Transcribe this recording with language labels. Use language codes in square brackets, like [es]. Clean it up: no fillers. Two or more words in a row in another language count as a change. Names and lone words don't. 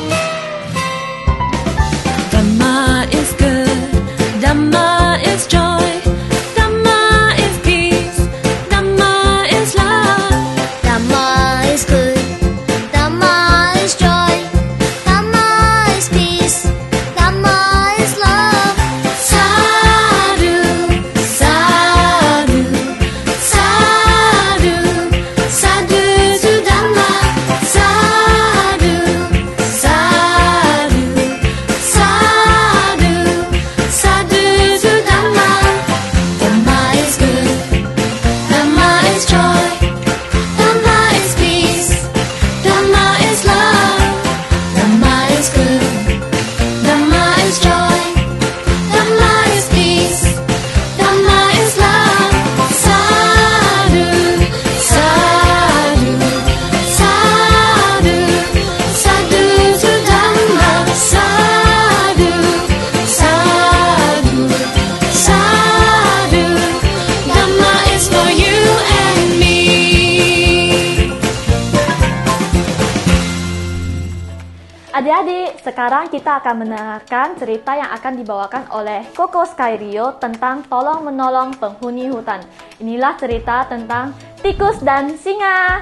[en] Dhamma is good, Dhamma is joy, Dhamma is peace, Dhamma is love. Dhamma is good, Dhamma is joy, Dhamma is peace, Dhamma is love. [pi] Sadhu, sadhu, sadhu, sadhu [en] to Dhamma. [pi] Sadhu, sadhu, sadhu, sadhu [en] to Dhamma. Dhamma is good, Dhamma is joy, Dhamma is peace, Dhamma is love. Dhamma is good, Dhamma is joy, Dhamma is peace, Dhamma is love. [pi] Sadhu, sadhu, sadhu, sadhu [en] to Dhamma. [pi] Sadhu, sadhu, sadhu, [en] Dhamma is for you and me. [id] Adik-adik, sekarang kita akan mendengarkan cerita yang akan dibawakan oleh Koko Skyrio tentang tolong-menolong penghuni hutan. Inilah cerita tentang tikus dan singa.